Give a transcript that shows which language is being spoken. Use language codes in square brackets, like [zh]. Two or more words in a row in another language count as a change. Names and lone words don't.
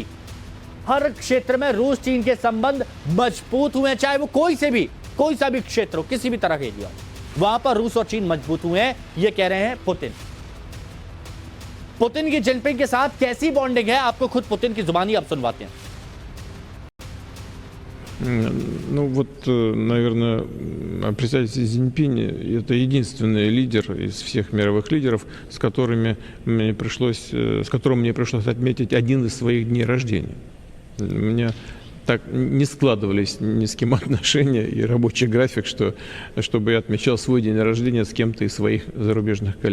[hi] हर क्षेत्र में रूस चीन के संबंध मजबूत हुए हैं, चाहे वो कोई सा भी क्षेत्र हो, किसी भी तरह के एरिया, वहां पर रूस और चीन मजबूत हुए हैं, ये कह रहे हैं पुतिन। पुतिन की जिनपिंग के साथ कैसी बॉन्डिंग है आपको खुद पुतिन की जुबानी अब सुनवाते हैं। [ru] Ну вот, наверное, представитель Си Цзиньпинь – это единственный лидер из всех мировых лидеров, с которым мне пришлось отметить один из своих дней рождения. У меня так не складывались ни с кем отношения и рабочий график, чтобы я отмечал свой день рождения с кем-то из своих зарубежных коллег.